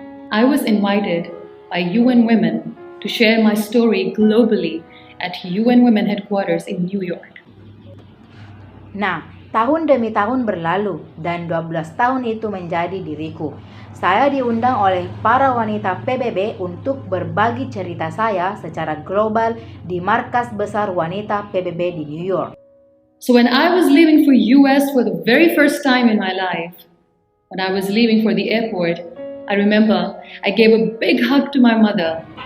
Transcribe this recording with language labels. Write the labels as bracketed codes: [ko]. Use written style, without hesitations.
[en] I was invited by UN Women to share my story globally at UN Women headquarters in New York. [id] Nah, tahun demi tahun berlalu dan 12 tahun itu menjadi diriku. Saya diundang oleh para wanita PBB untuk berbagi cerita saya secara global di markas besar wanita PBB di New York. [en] So when I was leaving for US for the very first time in my life, when I was leaving for the airport, I remember I gave a big hug to my mother.